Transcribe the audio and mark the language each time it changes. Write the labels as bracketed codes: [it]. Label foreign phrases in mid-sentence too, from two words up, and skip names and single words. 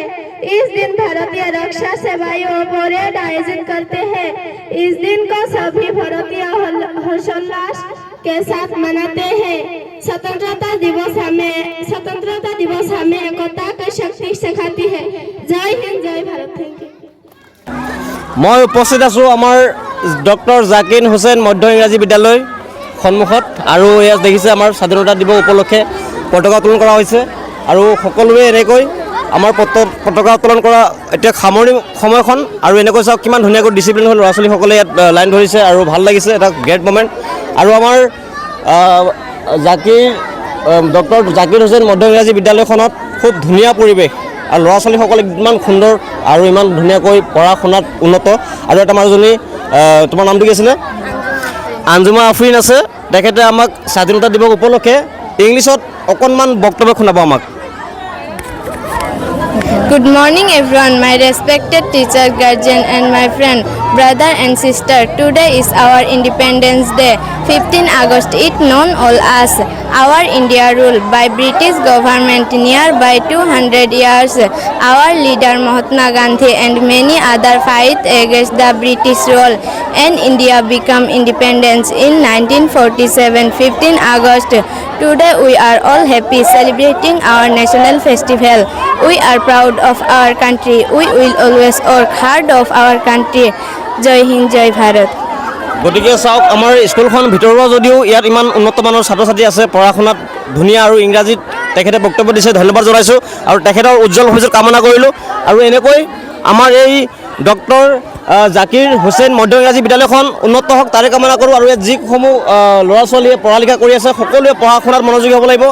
[hi] इस दिन भारतीय रक्षा सेवाएं परेड आयोजित करते हैं। इस दिन को सभी भारतीय हर्षोल्लास के साथ मनाते हैं। स्वतंत्रता दिवस हमें एकता की शक्ति सिखाती है। जय हिंद जय भारत। [en] thank you. [hi] मैं उपस्थित [as] आছোঁ আমাৰ ডক্টৰ জাকিৰ হুছেইন মধ্য ইংৰাজী বিদ্যালয় সন্মুখত আৰু ইয়াত দেখিছে আমাৰ স্বাধীনতা দিৱস উপলক্ষে পতাকা উত্তোলন কৰা হৈছে আৰু সকলোৱে এনেকৈ আমাৰ পতাকা উত্তোলন কৰা এতিয়া সামৰণি সময়খন আৰু এনেকৈ চাওক কিমান ধুনীয়াকৈ ডিচিপ্লিন হ'ল ল'ৰা ছোৱালীসকলে ইয়াত লাইন ধৰিছে আৰু ভাল লাগিছে এটা [en] great moment [as] আৰু আমাৰ ডক্টৰ জাকিৰ হুছেইন মধ্য ইংৰাজী বিদ্যালয়খনত খুব ধুনীয়া পৰিৱেশ আৰু ল'ৰা ছোৱালীসকলে ইমান সুন্দৰ আৰু ইমান ধুনীয়াকৈ পঢ়া শুনাত উন্নত আৰু এটা মানুহজনী তোমাৰ নামটো কি আছিলে আঞ্জুমা আফৰিন আছে তেখেতে আমাক স্বাধীনতা দিৱস উপলক্ষে ইংলিছত অকণমান বক্তব্য শুনাব আমাক। [en] Good morning everyone, my respected teacher, guardian and my friend, brother and sister. Today is our Independence Day, 15 August. It known all as our India ruled by British government nearby 200 years. Our leader Mahatma Gandhi and many other fight against the British rule, and India became independence in 1947, 15 August. Today we are all happy celebrating our national festival. We are proud of our country. We will always work hard of our country. [hi] जय हिंद जय भारत. [as] গতিকে চাওক আমাৰ স্কুলখন ভিতৰুৱা যদিও ইয়াত ইমান উন্নত মানৰ ছাত্ৰ ছাত্ৰী আছে পঢ়া শুনাত ধুনীয়া আৰু ইংৰাজীত তেখেতে বক্তব্য দিছে ধন্যবাদ জনাইছোঁ আৰু তেখেতৰ উজ্জ্বল ভৱিষ্যত কামনা কৰিলোঁ আৰু এনেকৈ আমাৰ এই ডক্টৰ জাকিৰ হুছেইন মধ্য ইংৰাজী বিদ্যালয়খন উন্নত হওক তাৰে কামনা কৰোঁ আৰু ইয়াত যিসমূহ ল'ৰা ছোৱালীয়ে পঢ়া লিখা কৰি আছে সকলোৱে পঢ়া শুনাত মনোযোগী হ'ব লাগিব।